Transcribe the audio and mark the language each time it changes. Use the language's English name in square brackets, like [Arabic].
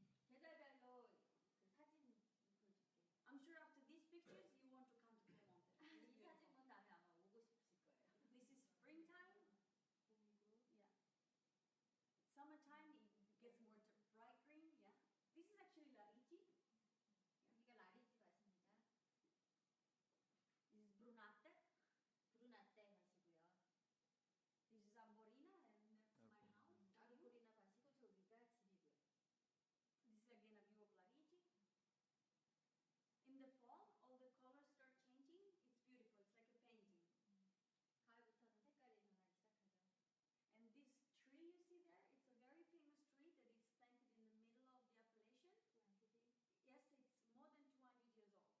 [Korean] 계절별로 그 사진 보여줄게. [English] I'm sure after these pictures you want to come to Clemente. [Korean] 이 사진 본 다음에 아마 오고 싶으실 거예요. [English] This is springtime. [Korean] 봄이고. [English] Yeah. Summertime it gets more bright green. Yeah. This is actually Larigi. [Korean] 여기가 라리지 밭입니다. [English] This is Brunate. [Korean] 브루나떼 밭이고요. [English] This is Amborina, and that's my Okay. house. [Korean] 아르고리나 밭이고 저기가 집이고요. [English] This is again a view of Larigi. In the fall, all the colors start changing. It's beautiful. It's like a painting. [Korean] 가을부터는 색깔이 변하기 시작하죠. [English] And this tree you see there, it's a very famous tree that is planted in the middle of the appellation. Yes, it's more than 200 years old.